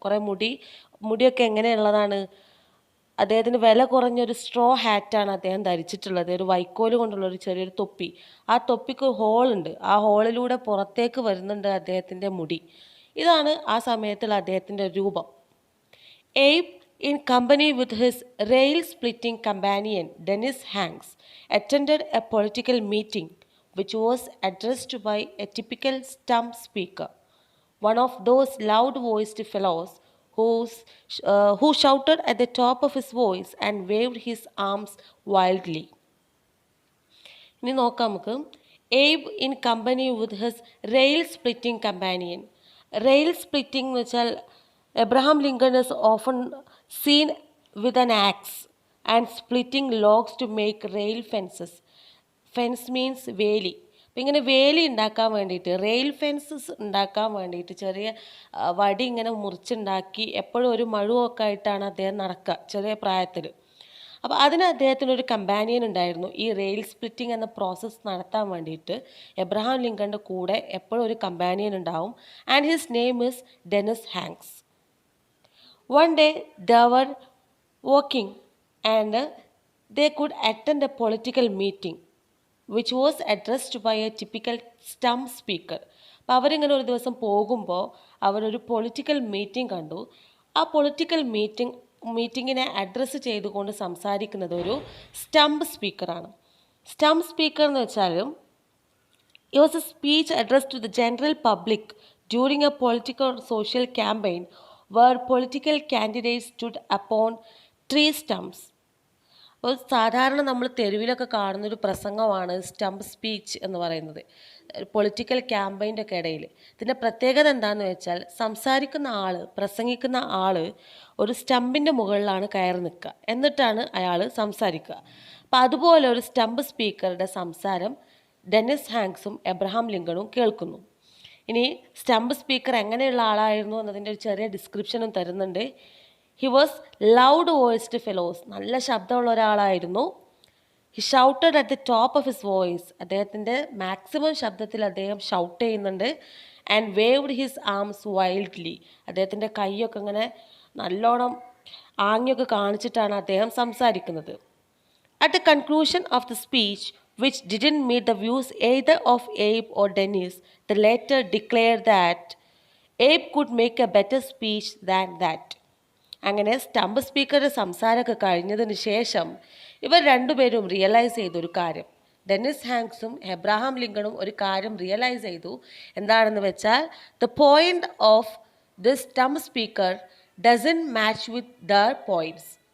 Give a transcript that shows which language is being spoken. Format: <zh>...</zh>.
<ml>കുറേ മുടിയൊക്കെ എങ്ങനെയുള്ളതാണ്, അദ്ദേഹത്തിന് വില കുറഞ്ഞൊരു സ്ട്രോ ഹാറ്റാണ് അദ്ദേഹം ധരിച്ചിട്ടുള്ളത്, ഒരു വൈക്കോല് കൊണ്ടുള്ള ഒരു ചെറിയൊരു തൊപ്പി. ആ തൊപ്പിക്ക് ഹോളുണ്ട്, ആ ഹോളിലൂടെ പുറത്തേക്ക് വരുന്നുണ്ട് അദ്ദേഹത്തിൻ്റെ മുടി. ഇതാണ് ആ സമയത്തുള്ള അദ്ദേഹത്തിൻ്റെ രൂപം.</ml> <en>Abe in company with his rail-splitting companion Dennis Hanks attended a political meeting which was addressed by a typical stump speaker, one of those loud-voiced fellows who shouted at the top of his voice and waved his arms wildly.</en> <ml>ഇനി നോക്കാം നമുക്ക്.</ml> <en>Abe in company with his rail-splitting companion. Rail splitting</en> <ml>എന്ന് വെച്ചാൽ</ml> <en>Abraham Lincoln is often seen with an axe and splitting logs to make rail fences. Fence means വേലി.</en> <ml>അപ്പം ഇങ്ങനെ വേലി ഉണ്ടാക്കാൻ വേണ്ടിയിട്ട്, റെയിൽ ഫെൻസസ് ഉണ്ടാക്കാൻ വേണ്ടിയിട്ട് ചെറിയ വടി ഇങ്ങനെ മുറിച്ചുണ്ടാക്കി എപ്പോഴും ഒരു മഴുവൊക്കെ ആയിട്ടാണ് അദ്ദേഹം നടക്കുക ചെറിയ പ്രായത്തിൽ. അപ്പോൾ അതിന് അദ്ദേഹത്തിനൊരു കമ്പാനിയൻ ഉണ്ടായിരുന്നു. ഈ റെയിൽ സ്പ്ലിറ്റിംഗ് എന്ന പ്രോസസ്സ് നടത്താൻ വേണ്ടിയിട്ട് എബ്രഹാം ലിങ്കൻ്റെ കൂടെ എപ്പോഴും ഒരു കമ്പാനിയൻ ഉണ്ടാവും.</ml> <en>And his name is Dennis Hanks. One day they were walking and they could attend a political meeting which was addressed by a typical stump speaker.</en> <ml>അപ്പോൾ അവരിങ്ങനെ ഒരു ദിവസം പോകുമ്പോൾ അവരൊരു പൊളിറ്റിക്കൽ മീറ്റിംഗ് കണ്ടു. ആ പൊളിറ്റിക്കൽ മീറ്റിങ്ങിനെ അഡ്രസ്സ് ചെയ്തുകൊണ്ട് സംസാരിക്കുന്നത് ഒരു സ്റ്റംപ് സ്പീക്കറാണ്.</ml> <en>stump speaker</en> <ml>എന്ന് വെച്ചാൽ</ml> <en>it was a speech addressed to the general public during a political or social campaign where political candidates stood upon tree stumps.</en> <ml>അപ്പോൾ സാധാരണ നമ്മൾ തെരുവിലൊക്കെ കാണുന്നൊരു പ്രസംഗമാണ് സ്റ്റംപ് സ്പീച്ച് എന്ന് പറയുന്നത് പൊളിറ്റിക്കൽ ക്യാമ്പയിൻ്റെ ഒക്കെ ഇടയിൽ. ഇതിൻ്റെ പ്രത്യേകത എന്താണെന്ന് വെച്ചാൽ പ്രസംഗിക്കുന്ന ആൾ ഒരു സ്റ്റമ്പിൻ്റെ മുകളിലാണ് കയറി നിൽക്കുക, എന്നിട്ടാണ് അയാൾ സംസാരിക്കുക. അപ്പോൾ അതുപോലെ ഒരു സ്റ്റംപ് സ്പീക്കറുടെ സംസാരം ഡെന്നിസ് ഹാങ്ക്സും എബ്രഹാം ലിങ്കണും കേൾക്കുന്നു. ഇനി സ്റ്റംപ് സ്പീക്കർ എങ്ങനെയുള്ള ആളായിരുന്നു എന്നതിൻ്റെ ഒരു ചെറിയ ഡിസ്ക്രിപ്ഷനും തരുന്നുണ്ട്.</ml> <en>he was loud voiced fellows,</en> <ml>നല്ല ശബ്ദമുള്ള ഒരാളായിരുന്നു.</ml> <en>he shouted at the top of his voice,</en> <ml>അദ്ദേഹത്തിൻ്റെ മാക്സിമം ശബ്ദത്തിൽ അദ്ദേഹം ഷൗട്ട് ചെയ്യുന്നുണ്ട്.</ml> <en>and waved his arms wildly,</en> <ml>അദ്ദേഹത്തിൻ്റെ കൈയൊക്കെ ഇങ്ങനെ നല്ലോണം ആംഗ്യമൊക്കെ കാണിച്ചിട്ടാണ് അദ്ദേഹം സംസാരിക്കുന്നത്.</ml> <en>At the conclusion of the speech, which didn't meet the views either of Abe or Dennis, the latter declared that Abe could make a better speech than that.</en> <ml>അങ്ങനെ stump സ്പീക്കറുടെ സംസാരമൊക്കെ കഴിഞ്ഞതിന് ശേഷം ഇവർ രണ്ടുപേരും റിയലൈസ് ചെയ്തൊരു കാര്യം, ഡെന്നിസ് ഹാങ്ക്സും എബ്രഹാം ലിങ്കണും ഒരു കാര്യം റിയലൈസ് ചെയ്തു. എന്താണെന്ന് വെച്ചാൽ,</ml> <en>The point of this stump speaker doesn't match with their points.</en>